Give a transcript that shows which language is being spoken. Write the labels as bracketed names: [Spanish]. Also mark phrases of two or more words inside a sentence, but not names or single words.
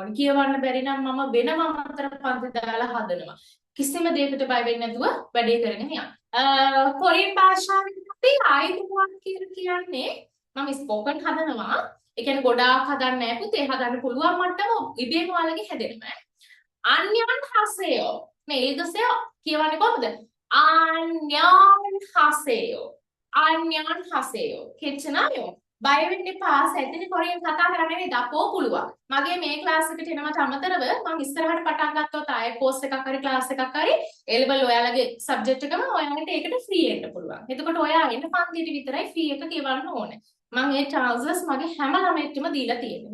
[Sinhala] කියවන්න බැරි නම් මම වෙනම අතර පන්ති දාලා හදනවා. කිසිම දෙයකට බය වෙන්නේ නැතුව වැඩේ කරගෙන යන්න. කොරියන් භාෂාවෙන් අපි ආයතනයක් කියලා කියන්නේ මම ස්පෝකන් හදනවා. ඒ කියන්නේ ගොඩාක් හදන්න නැහැ පුතේ හදන්න පුළුවන් මට්ටම ඉබේම ඔයාලගේ හැදෙනවා. [Korean] 안녕 하세요. 네, 읽으세요. [Sinhala] කියවන්නේ කොහොමද? [Korean] 안녕 하세요. 안녕 하세요. 괜찮아요? [Sinhala] බය වෙන්න එපා. සැදෙන කොරියන් කතා කරන්න නෙවෙයි දපෝ පුළුවන්. මගේ මේ ක්ලාස් එකට එනවට අමතරව මම ඉස්සරහට පටන් ගත්තොත් ආයෙ කෝස් එකක් හරි ක්ලාස් එකක් හරි [English] A level [Sinhala] ඔයාලගේ සබ්ජෙක්ට් එකම ඔයාලට ඒකට ෆ්‍රී එන්න පුළුවන්. එතකොට ඔයා එන්න පන්තියට විතරයි ෆී එක ගෙවන්න ඕනේ. මම ඒ චාන්සස් මගේ හැම ළමයෙක්ටම දීලා තියෙනවා.